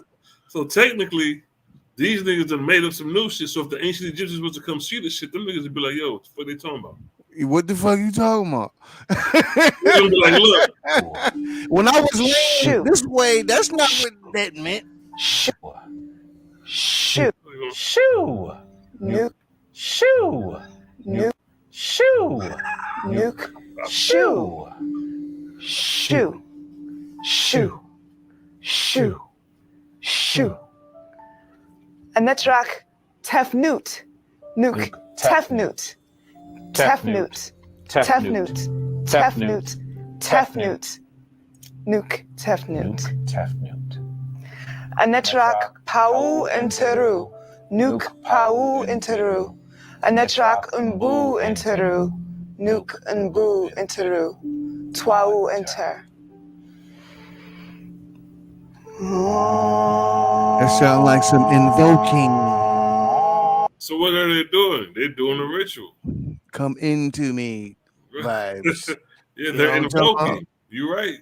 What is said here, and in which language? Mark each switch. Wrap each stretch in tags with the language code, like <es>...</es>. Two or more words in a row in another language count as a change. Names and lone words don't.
<en>So technically, these niggas done made up some new shit. So if the ancient Egyptians was to come see this shit, them niggas would be like, yo, what the fuck they talking about? What the fuck you talking about? They would be like, look. When I was laying this way, that's not what that meant.</en> <egy>Shoe. Shoe. Nuke. Shoe. Nuke. Shoe. Nuke. Shoe. Shoe. Shoe. Shoe. Shoe. Anetrak Tefnut. Nuke. Tefnut. Tefnut. Tefnut. Tefnut. Tefnut. Nuke Tefnut. Anetrak Pau Interu. Nuke Pau Interu. Anetrak Unbu Interu. Nuke Unbu Interu. Twau Enter.</egy> <en>That sounds like some invoking. So what are they doing? They're doing a ritual. Come into me vibes. Yeah, they're invoking. You're right.</en>